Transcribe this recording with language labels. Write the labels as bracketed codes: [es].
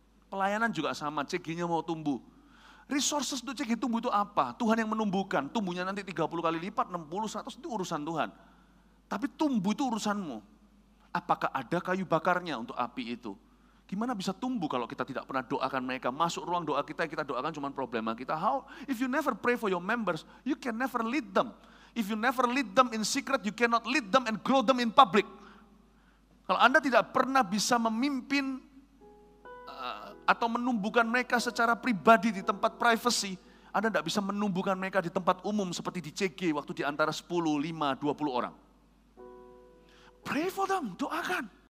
[id] Pelayanan juga sama, CG-nya mau tumbuh. Resources untuk CG tumbuh itu apa? Tuhan yang menumbuhkan. Tumbuhnya nanti 30 kali lipat, 60, 100 itu urusan Tuhan. Tapi tumbuh itu urusanmu. Apakah ada kayu bakarnya untuk api itu? Gimana bisa tumbuh kalau kita tidak pernah doakan mereka? Masuk ruang doa kita doakan cuma problema kita. How? [en] If you never pray for your members, you can never lead them. If you never lead them in secret, you cannot lead them and grow them in public. [id] Kalau Anda tidak pernah bisa memimpin atau menumbuhkan mereka secara pribadi di tempat privacy, Anda tidak bisa menumbuhkan mereka di tempat umum seperti di CG waktu di antara 10, 5, 20 orang. [en] Pray for them, [id] doakan.